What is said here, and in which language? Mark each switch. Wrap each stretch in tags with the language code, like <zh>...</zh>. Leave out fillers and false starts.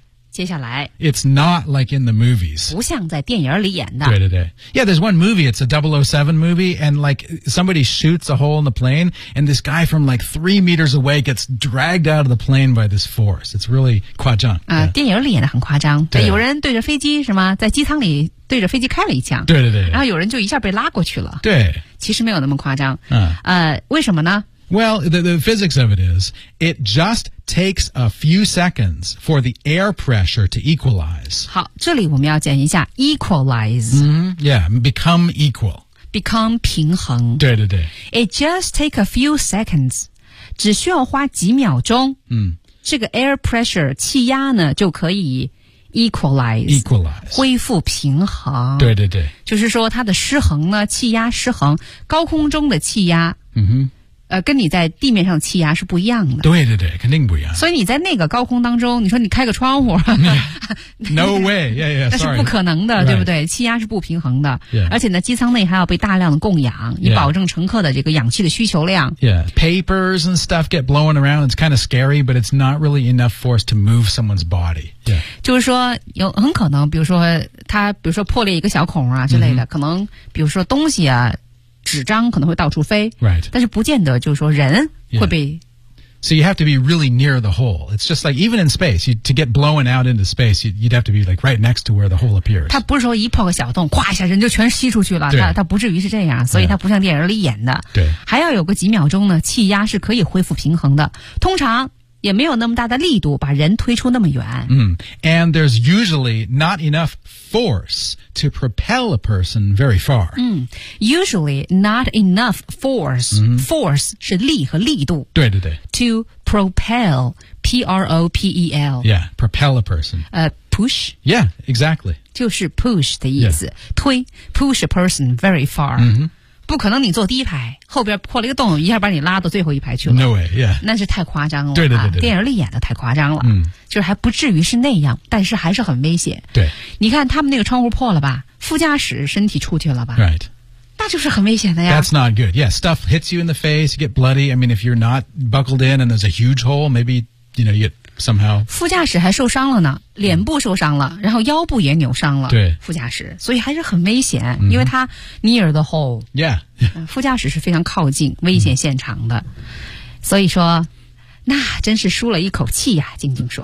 <zh>接下来</zh> <en>It's not like in the movies</en> <zh>不像在电影里演的对对对</zh> <en>Yeah, there's one movie, it's a 007 movie and like somebody shoots a hole in the plane and this guy from like 3 meters away gets dragged out of the plane by this force It's really</en> <zh>夸张、 yeah. 电影里演的很夸张对有人对着飞机是吗在机舱里对着飞机开了一枪对对对然后有人就一下被拉过去了对其实没有那么夸张、嗯、为什么呢</zh> <en>Well, the physics of it is It just takes a few seconds for the air pressure to equalize</en> <zh>好这里我们要讲一下 equalize、</zh> <en>mm-hmm. Yeah, become equal Become</en> <zh>平衡对对对</zh> <en>It just takes a few seconds</en> <zh>只需要花几秒钟、嗯、这个</zh> <en>air pressure</en> <zh>气压呢就可以Equalize 恢复平衡对对对就是说它的失衡呢气压失衡高空中的气压、 mm-hmm. 跟你在地面上气压是不一样的对对对肯定不一样所以你在那个高空当中你说你开个窗户、</zh> <en>yeah. No way yeah, yeah, sorry.</en> <zh>那是不可能的、</zh> <en>right.</en> <zh>对不对气压是不平衡的、</zh> <en>yeah.</en> <zh>而且呢机舱内还要被大量的供氧以保证乘客的这个氧气的需求量</zh> <en>Yeah, papers and stuff get blown around It's kind of scary But it's not really enough force to move someone's bodyYeah.</en> <zh>就是说有很可能比如说它比如说破裂一个小孔啊之类的、mm-hmm. 可能比如说东西啊纸张可能会到处飞、</zh> <en>right.</en> <zh>但是不见得就是说人会被、yeah.</zh> <en>So you have to be really near the hole It's just like even in space to get blown out into space you'd have to be like right next to where the hole appears</en> <zh>它不是说一破个小洞哗一下人就全吸出去了它不至于是这样所以它不像电影里演的、 yeah. 对还要有个几秒钟呢气压是可以恢复平衡的通常也没有那么大的力度把人推出那么远。</zh> <en>嗯、And there's usually not enough force to propel a person very far.、嗯、usually not enough force.、嗯、</en> <zh>force 是力和力度。对对对。</zh> <en>To propel, P-R-O-P-E-L. Yeah, propel a person. Push? Yeah, exactly.</en> <zh>就是 push 的意思。</zh> <en>Yeah.</en> <zh>推</zh> <en>push a person very far.、嗯</en> <zh>不可能你坐第一排后边破了一个洞一下把你拉到最后一排去了</zh> <en>No way, yeah</en> <zh>那是太夸张了对对 对, 对, 对、啊、电影里演的太夸张了、嗯、就是还不至于是那样但是还是很危险对你看他们那个窗户破了吧副驾驶身体出去了吧。</zh> <en>Right.</en> <zh>那就是很危险的呀。</zh> <en>That's not good. Yeah, stuff hits you in the face, you get bloody. I mean, if you're not buckled in and there's a huge hole, maybe, you know, you get somehow.</en> <zh>副驾驶还受伤了呢，脸部受伤了，然后腰部也扭伤了。对。副驾驶。所以还是很危险，因为它</zh> <en>near the hole. Yeah.</en> <zh>副驾驶是非常靠近危险现场的。所以说，那真是舒了一口气呀，静静说。</zh>